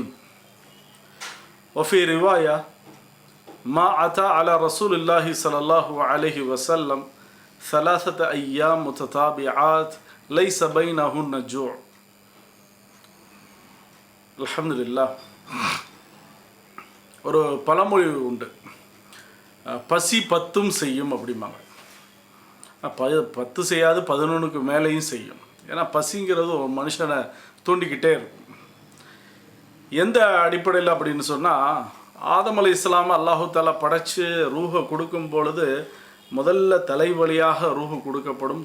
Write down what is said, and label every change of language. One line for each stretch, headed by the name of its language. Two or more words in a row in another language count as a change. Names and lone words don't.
Arabic: وفي رواية ما أتى على رسول الله صلى الله عليه وسلم 3 أيام متتابعات ليس بينهن جوع. الحمد لله.
Tamil: ஒரு பழமொழி உண்டு, பசி 10 செய்யும் அப்படிம்பாங்க. 10 செய்யாது 11க்கு மேலேயும் செய்யும். ஏன்னா பசிங்கிறது ஒரு மனுஷனை தூண்டிக்கிட்டே இருக்கும். எந்த அடிப்படையில் அப்படின்னு சொன்னால்,
Arabic: آدم عليه السلام الله تعالى
Tamil: படைச்சு ரூஹை கொடுக்கும் பொழுது முதல்ல தலைவலியாக ரூஹு கொடுக்கப்படும்.